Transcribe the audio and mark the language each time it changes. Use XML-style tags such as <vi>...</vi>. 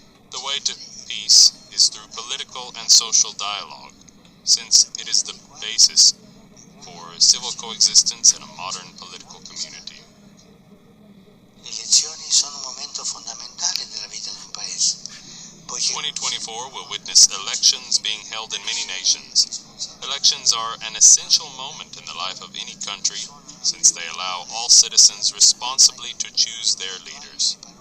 <en>The way to peace is through political and social dialogue, since it is the basis for civil coexistence in a modern political community.</en> <it>Le elezioni sono un momento fondamentale della vita di un paese, poiché</it> <en>2024 will witness elections being held in many nations. Elections are an essential moment in the life of any country, since they allow all citizens responsibly to choose their leaders.</en>